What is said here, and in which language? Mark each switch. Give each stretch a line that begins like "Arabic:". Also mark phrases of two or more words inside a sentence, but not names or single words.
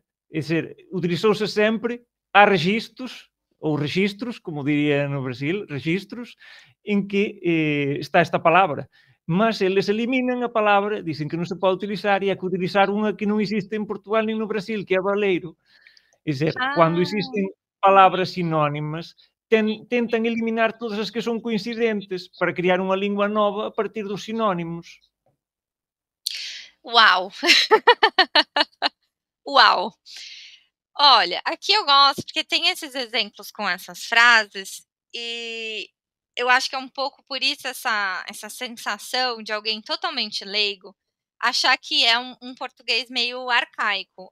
Galician: É dizer, utilizouse sempre, há registros, ou registros, como diría no Brasil, registros, en que está esta palabra. Mas eles eliminan a palabra, dicen que non se pode utilizar e hai que utilizar unha que non existe en Portugal nin no Brasil, que é baleiro. É dizer, cando
Portuguese: Ah,
Galician: existen palabras sinónimas, tentan eliminar todas as que son coincidentes para criar unha lingua nova a partir dos sinónimos.
Portuguese: uau, uau. Olha, aqui eu gosto porque tem esses exemplos com essas frases e eu acho que é um pouco por isso essa sensação de alguém totalmente leigo achar que é um português meio arcaico.